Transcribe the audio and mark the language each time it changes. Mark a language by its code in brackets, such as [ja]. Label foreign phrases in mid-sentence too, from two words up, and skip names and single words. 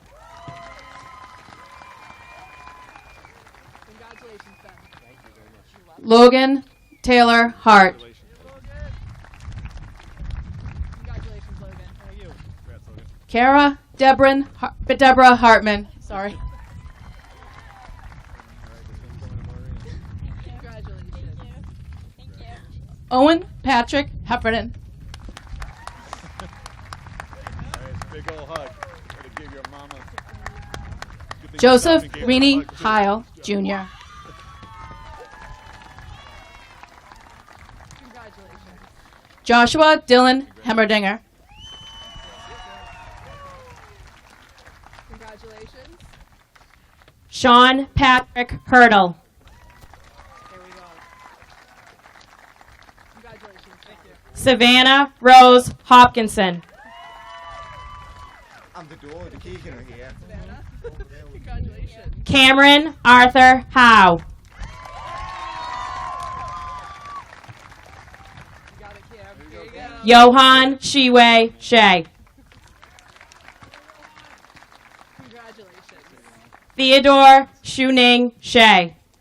[en] Logan Taylor Hart. Kara Deborah Hartman. Sorry. Owen Patrick Heffernan. Joseph Rini Heil, Jr. Joshua Dylan Hemmerdinger. Sean Patrick Hurdle. Savannah Rose Hopkinson. I'm the door, the key here. Cameron Arthur Howe. Johan Shiwei Shea. Theodore Shuning Shea.